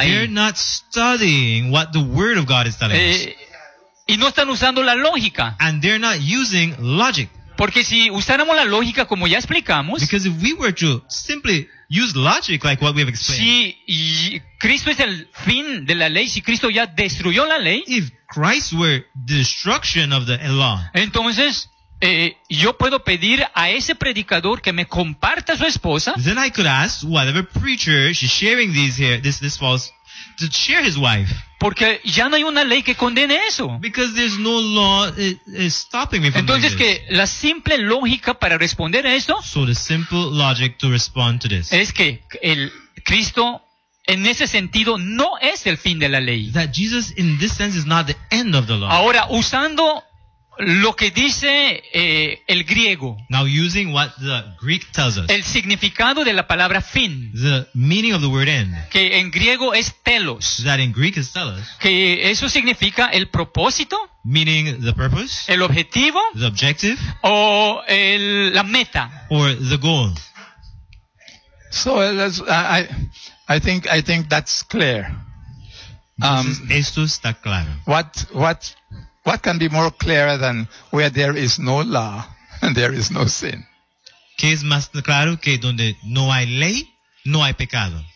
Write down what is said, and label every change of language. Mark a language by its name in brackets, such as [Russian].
[English] They're not studying what the word of God is telling us. [Spanish] Y no están usando la lógica. [English] And they're not using logic. [Spanish] Porque si usáramos la lógica como ya explicamos. [English] Because if we were to simply use logic like what we have explained. [Spanish] Si Cristo es el fin de la ley, si Cristo ya destruyó la ley. [English] If Christ were destruction of the law. [Spanish] Entonces, yo puedo pedir a ese predicador que me comparta su esposa. [English] Then I could ask whatever preacher she's sharing these here, this false, to share his wife. [Spanish] Porque ya no hay una ley que condene eso. [English] Because there's no law stopping me from [Spanish] entonces [English] doing [Spanish] this. Que la simple lógica para responder a esto. [English] So the simple logic to respond to this. [Spanish] Es que el Cristo en ese sentido no es el fin de la ley. [English] That Jesus in this sense is not the end of the law. [Spanish] Ahora usando lo que dice el griego. [English] Now using what the Greek tells us. [Spanish] El significado de la palabra fin. [English] The meaning of the word end. [Spanish] Que en griego es telos. [English] That in Greek is telos. [Spanish] Que eso significa el propósito. [English] Meaning the purpose. [Spanish] El objetivo. [English] The objective. [Spanish] O la meta. [English] Or the goal. So I think that's clear. [Spanish] Esto está claro. [English] What can be more clearer than where there is no law and there is no sin? [Spanish] ¿Qué es más claro que donde no hay ley, no hay pecado?